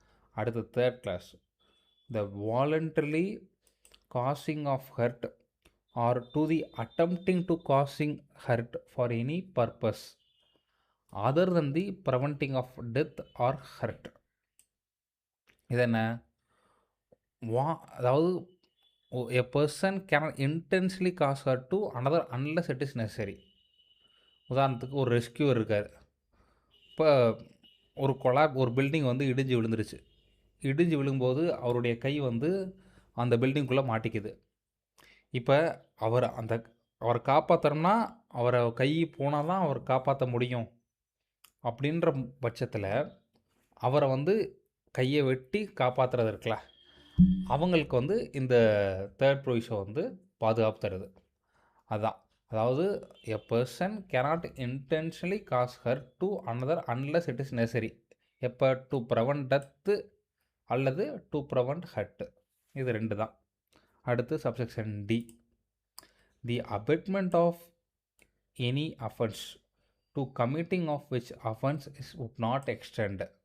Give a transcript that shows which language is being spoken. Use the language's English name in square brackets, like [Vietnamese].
[Tamil] அடுத்து [English] Third class, the voluntarily causing of hurt or to the attempting to causing hurt for any purpose other than the preventing of death or hurt. [Tamil] இது என்ன? அதாவது [English] a person cannot intentionally cause hurt to another unless it is necessary. [Tamil] உதாரணத்துக்கு ஒரு rescuer இருக்கார். இப்போ ஒரு building வந்து இடிஞ்சு விழுந்துருச்சு. இடிஞ்சு விழும்போது அவருடைய கை வந்து அந்த பில்டிங்குள்ளே மாட்டிக்குது. இப்போ அவரை காப்பாற்றணும்னா அவரை கை போனால் தான் அவர் காப்பாற்ற முடியும். அப்படின்ற பட்சத்தில் அவரை வந்து கையை வெட்டி காப்பாற்றுறது இருக்குல்ல, அவங்களுக்கு வந்து இந்த தேர்ட் ப்ரொவிஷன் வந்து பாதுகாப்பு தருது. அதுதான், அதாவது [English] A person cannot intentionally cause hurt to another unless it is necessary. [Tamil] எப்போ? [English] to prevent death [Tamil] அல்லது [English] To prevent hurt. [Tamil] இது ரெண்டு தான். அடுத்து [English] Subsection D, the abetment of any offence to committing of which offence is would not extend.